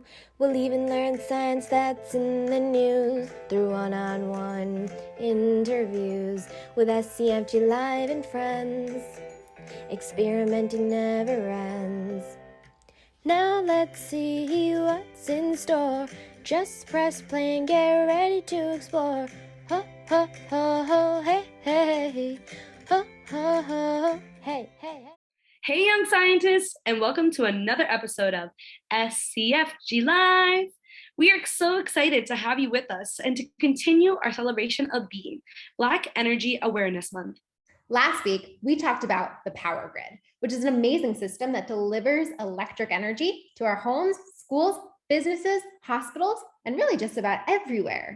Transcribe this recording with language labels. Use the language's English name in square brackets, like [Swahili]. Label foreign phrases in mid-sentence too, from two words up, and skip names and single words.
[English] We'll even learn science that's in the news through one-on-one interviews with SCFG Live and friends. Experimenting never ends. Now let's see what's in store. Just press play and get ready to explore. Ho, ho, ho, ho, hey, hey. Ho, ho, ho, hey, hey, hey. Hey, young scientists, and welcome to another episode of SCFG Live. We are so excited to have you with us and to continue our celebration of being Black Energy Awareness Month. Last week, we talked about the power grid, which is an amazing system that delivers electric energy to our homes, schools, businesses, hospitals, and really just about everywhere.